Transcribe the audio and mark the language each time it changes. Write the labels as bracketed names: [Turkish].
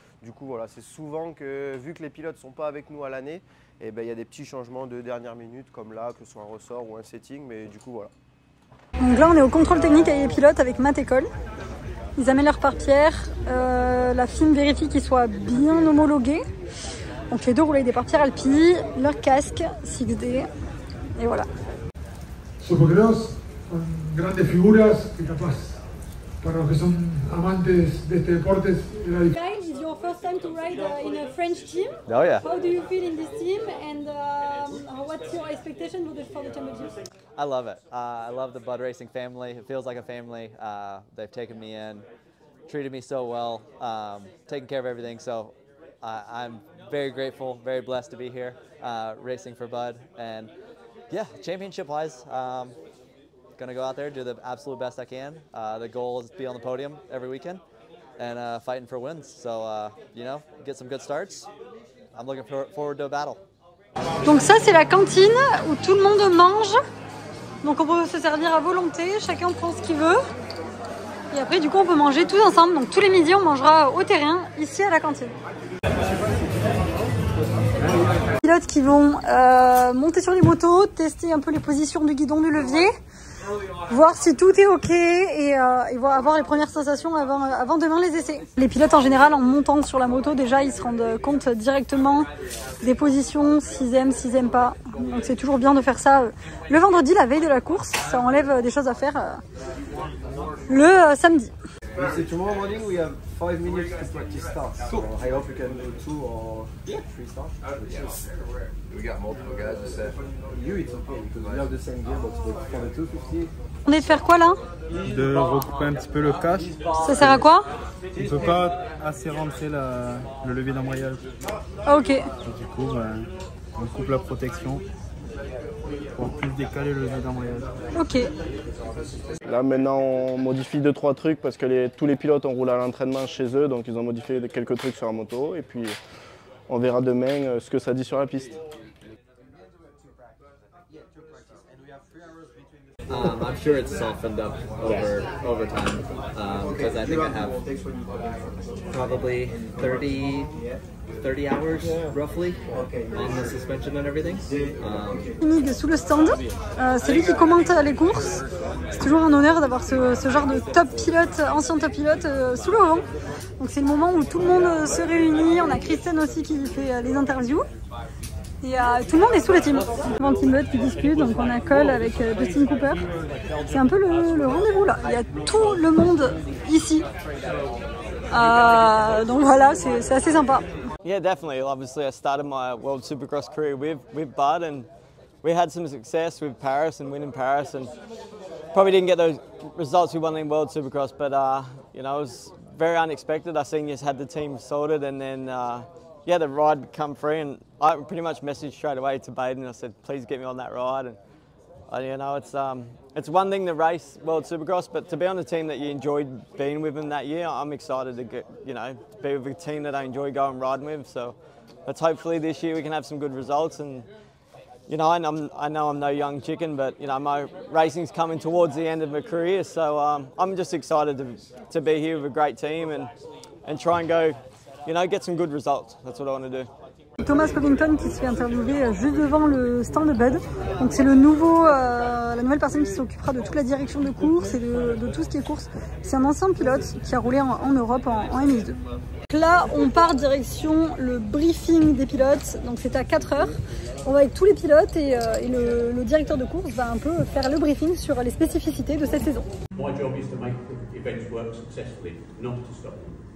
[French] Du coup voilà, c'est souvent que vu que les pilotes sont pas avec nous à l'année, et il y a des petits changements de dernière minute comme là, que ce soit un ressort ou un setting, mais du coup voilà. Donc là on est au contrôle technique avec les pilotes avec Matt École. Ils amènent leur pare-pierre, la FIM vérifie qu'ils soient bien homologués. Donc les deux roulent avec des pare-pierres Alpi, leur casque 6D et voilà. [Spanish] Supercross son grandes figuras que capaz para los que son amantes de este deporte. [English] Guys, it's your first time to ride in a French team. Oh yeah. How do you feel in this team and what's your expectation for the championship? I love it. I love the Bud Racing family. It feels like a family. They've taken me in, treated me so well, taken care of everything. So I'm very grateful, very blessed to be here racing for Bud. And Yeah, championship-wise, gonna go out there, do the absolute best I can. The goal is to be on the podium every weekend and fighting for wins. So, you know, get some good starts. I'm looking forward to a battle. [French] Donc ça, c'est la cantine où tout le monde mange. Donc on peut se servir à volonté, chacun prend ce qu'il veut. Et après, du coup, on peut manger tous ensemble. Donc tous les midis, on mangera au terrain, ici à la cantine. Les pilotes qui vont monter sur les motos, tester un peu les positions du guidon, du levier, voir si tout est ok et avoir les premières sensations avant demain les essais. Les pilotes en général, en montant sur la moto, déjà ils se rendent compte directement des positions, s'ils aiment pas. Donc c'est toujours bien de faire ça le vendredi, la veille de la course. Ça enlève des choses à faire le samedi. [English] So tomorrow morning we have 5 minutes to practice start. Cool. So I hope you can do 2 or 3 starts. We got multiple guys to set. You, it's okay because we have the same gear, but for the 250. [French] On est de faire quoi là? De recouper un petit peu le cache. Ça sert à quoi? On ne peut pas assez rentrer le levier d'embrayage. Ah, ok. Et du coup, on coupe la protection pour plus décaler le levier d'embrayage. Ok. Là maintenant on modifie 2-3 trucs parce que tous les pilotes ont roulé à l'entraînement chez eux, donc ils ont modifié quelques trucs sur la moto et puis on verra demain ce que ça dit sur la piste. [English] I'm sure it's softened up over time because I think I have probably 30 hours roughly on the suspension and everything. [French] Nick sous le stand, c'est lui qui commente les courses. C'est toujours un honneur d'avoir ce genre de top pilote, ancien top pilote sous le vent. Donc c'est le moment où tout le monde se réunit. On a Kristen aussi qui fait les interviews. Et tout le monde est sous la team. Avant Team Bud qui discute, donc on a Cole avec Justin Cooper. C'est un peu le rendez-vous là. Il y a tout le monde ici. Donc voilà, c'est assez sympa. [English] Yeah, definitely. Obviously, I started my World Supercross career with Bud, and we had some success with Paris and winning Paris, and probably didn't get those results we won in World Supercross, but you know, it was very unexpected. I seen you had the team sorted, and then yeah, the ride come free, and I pretty much messaged straight away to Baden. I said, please get me on that ride, and you know, it's one thing to race World Supercross, but to be on a team that you enjoyed being with them that year, I'm excited to get, you know, to be with a team that I enjoy going riding with. So let's hopefully this year we can have some good results. And you know, I know I'm no young chicken, but you know, my racing's coming towards the end of my career, so I'm just excited to be here with a great team and try and go, you know, get some good results. That's what I want to do. [French] Thomas Covington qui se fait interviewer juste devant le stand de Bud. Donc c'est la nouvelle personne qui s'occupera de toute la direction de course et de tout ce qui est course. C'est un ancien pilote qui a roulé en Europe en MX2. Donc là on part direction le briefing des pilotes, donc c'est à 4 h. On va avec tous les pilotes et le directeur de course va un peu faire le briefing sur les spécificités de cette saison. [English] My job is to make the events work successfully, not to stop them.